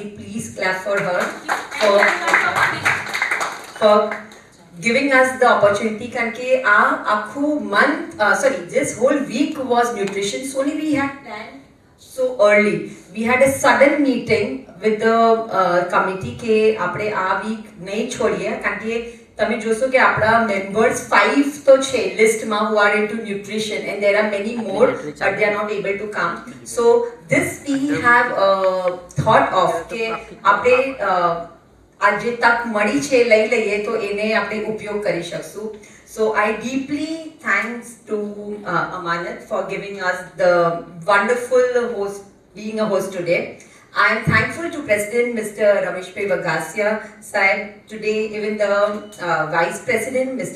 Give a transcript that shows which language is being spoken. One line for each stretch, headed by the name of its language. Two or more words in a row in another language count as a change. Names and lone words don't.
English: Please clap for her for giving us the opportunity
Gujarati: કેમ કે આખું
English: month this whole week was nutrition so only we had planned so early. We had a sudden meeting with the committee
Gujarati: કે આપણે આ વીક નહીં છોડીએ કારણ કે તમે જોશો કે આપણા members 5 તો છે લિસ્ટમાં
English: who are into nutrition and there are many more but they are not able to come. So this we have thought of
Gujarati: કે આપણે આ જે તક મળી છે લઈ લઈએ તો એને આપણે ઉપયોગ કરી શકશું.
English: So I deeply thanks to Amanat for giving us the wonderful host, being a host today. I am thankful to President Mr. Ramesh Bhai Bagasia sahib today, even the Vice President Mr.